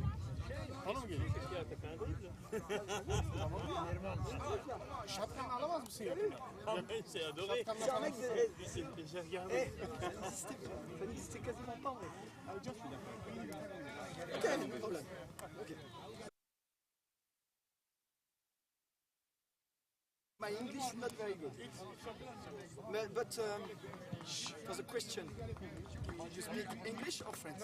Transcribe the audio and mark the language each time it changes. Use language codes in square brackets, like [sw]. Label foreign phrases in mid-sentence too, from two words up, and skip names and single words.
[tr] Bana mı geliyor? Şapkanı alamaz mısın yakında? Şapkanla falan. [fr] C'était quasiment pas vrai. [en] My English is not very good. But for the question, you speak English or French?